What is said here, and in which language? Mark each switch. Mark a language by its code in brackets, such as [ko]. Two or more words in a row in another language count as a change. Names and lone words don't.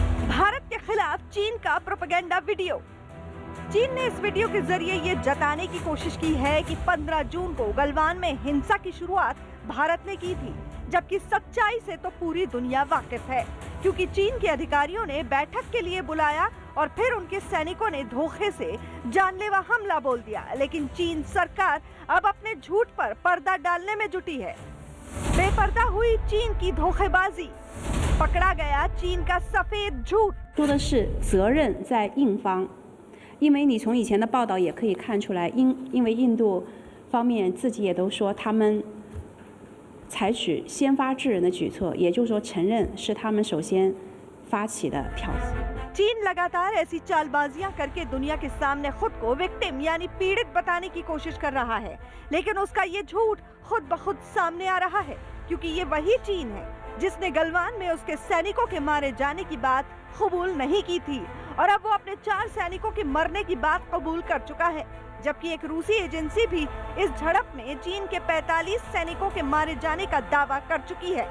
[hi] भारत के खिलाफ चीन का प्रोपेगेंडा वीडियो। चीन ने इस वीडियो के जरिए ये जताने की कोशिश की है कि 15 जून को गलवान में हिंसा की शुरुआत भारत ने की थी, जबकि सच्चाई से तो पूरी दुनिया वाकिफ है, क्योंकि चीन के अधिकारियों ने बैठक के लिए बुलाया और फिर उनके सैनिकों ने धोखे से जानलेवा हमला बोल दिया। लेकिन चीन सरकार अब अपने झूठ पर पर्दा डालने में जुटी है। बेपर्दा हुई चीन की धोखेबाजी, पकड़ा गया चीन का सफेद झूठ। [zh] 说的是责任在印方，因为你从以前的报道也可以看出来，因为印度方面自己也都说他们采取先发制人的举措，也就是说承认是他们首先发起的挑衅。 [hi] चीन लगातार ऐसी चालबाजियां करके दुनिया के सामने खुद को विक्टिम यानी पीड़ित बताने की कोशिश कर रहा है, लेकिन उसका ये झूठ खुद ब खुद सामने आ रहा है, क्योंकि ये वही चीन है जिसने गलवान में उसके सैनिकों के मारे जाने की बात कबूल नहीं की थी और अब वो अपने 4 सैनिकों के मरने की बात कबूल कर चुका है, जबकि एक रूसी एजेंसी भी इस झड़प में चीन के 45 सैनिकों के मारे जाने का दावा कर चुकी है।